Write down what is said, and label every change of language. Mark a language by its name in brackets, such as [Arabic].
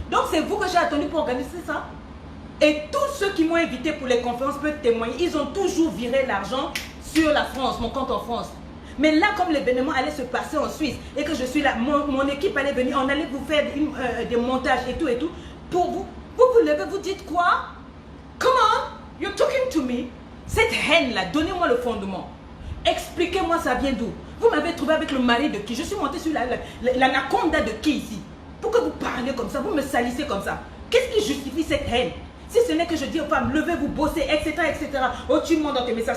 [French] Donc c'est vous que j'ai attendu pour organiser ça. Et tous ceux qui m'ont invité pour les conférences peuvent témoigner. Ils ont toujours viré l'argent sur la France, mon compte en France. Mais là, comme l'événement allait se passer en Suisse et que je suis là, mon équipe allait venir, on allait vous faire des montages et tout, pour vous. Vous vous levez, vous dites quoi? [English] Come on, you're talking to me. [French] Cette haine-là, donnez-moi le fondement. Expliquez-moi ça vient d'où. Vous m'avez trouvé avec le mari de qui? Je suis montée sur l'anaconda de qui ici? Pourquoi vous parlez comme ça? Vous me salissez comme ça? Qu'est-ce qui justifie cette haine? Si ce n'est que je dis aux femmes, levez-vous, bossez, etc., etc. Oh, tu montes dans tes messages.